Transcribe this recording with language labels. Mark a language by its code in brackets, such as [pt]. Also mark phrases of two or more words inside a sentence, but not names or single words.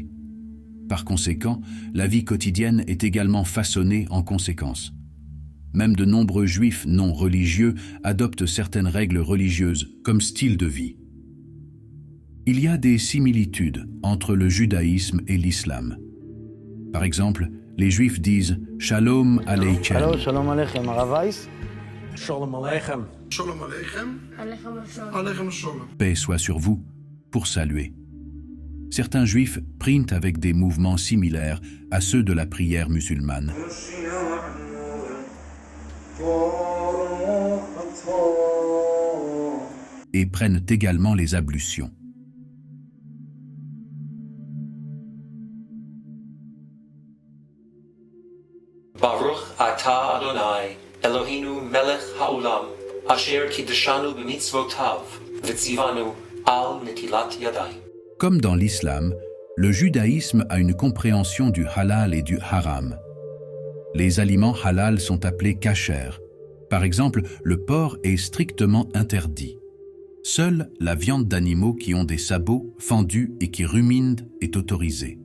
[fr] Par conséquent, la vie quotidienne est également façonnée en conséquence. Même de nombreux juifs non religieux adoptent certaines règles religieuses comme style de vie. Il y a des similitudes entre le judaïsme et l'islam. Par exemple, les juifs disent « [he] שלום עליכם ». Allô, שלום עליכם רב Weiss. שלום עליכם. שלום עליכם עליכם שלום. [fr] Paix soit sur vous, pour saluer. Certains juifs prient avec des mouvements similaires à ceux de la prière musulmane. Et prennent également les ablutions. [he] ברוך אתה ה' אלהינו מלך העולם אשר קדשנו במצותיו וצונו על נטילת ידים. [fr] Comme dans l'islam, le judaïsme a une compréhension du halal et du haram. Les aliments halal sont appelés kasher. Par exemple, le porc est strictement interdit. Seule la viande d'animaux qui ont des sabots fendus et qui ruminent est autorisée.